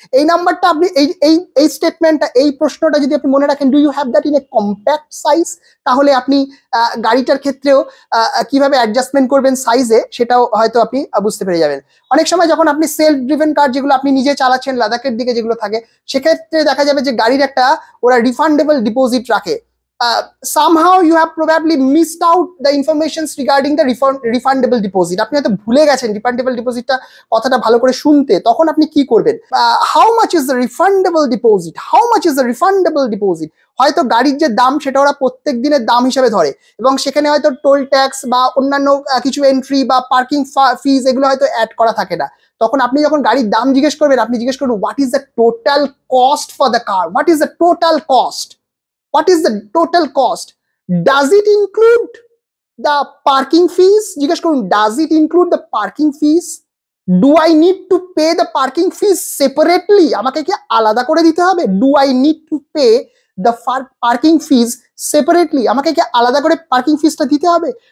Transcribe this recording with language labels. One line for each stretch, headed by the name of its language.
Bangla: এই নাম্বারটা আপনি এই স্টেটমেন্টটা, এই প্রশ্নটা যদি আপনি মনে রাখেন,
English: do you have that in a compact size,
Bangla: তাহলে আপনি গাড়িটার ক্ষেত্রেও কিভাবে অ্যাডজাস্টমেন্ট করবেন সাইজে সেটাও হয়তো আপনি বুঝতে পেরে যাবেন। অনেক সময় যখন আপনি সেলফ ড্রিভেন কার যেগুলো আপনি নিজে চালাচ্ছেন লাদাখের দিকে যেগুলো থাকে, সেক্ষেত্রে দেখা যাবে যে গাড়ির একটা ওরা রিফান্ডেবল ডিপোজিট রাখে।
English: somehow you have probably missed out the informations regarding the refundable deposit.
Bangla: আপনি হয়তো ভুলে গেছেন রিফান্ডেবল ডিপোজিটটা কথাটা ভালো করে শুনতে, তখন আপনি কি করবেন,
English: how much is the refundable deposit,
Bangla: how much is the refundable deposit. হয়তো গাড়ির যে দাম সেটা ওরা প্রত্যেক দিনের দাম হিসেবে ধরে এবং সেখানে হয়তো টোল ট্যাক্স বা অন্যান্য কিছু এন্ট্রি বা পার্কিং ফিজ এগুলো হয়তো অ্যাড করা থাকে না। তখন আপনি যখন গাড়ির দাম জিজ্ঞেস করবেন,
English: আপনি জিজ্ঞেস করবেন, what is the total cost for the car, what is the total cost, what is the total cost, does it include the parking fees,
Bangla: জিজ্ঞেস করুন,
English: does it include the parking fees, do I need to pay the parking fees separately,
Bangla: আমাকে কি আলাদা করে দিতে হবে,
English: do I need to pay the parking fees separately,
Bangla: আমাকে কি আলাদা করে পার্কিং ফিসটা দিতে হবে,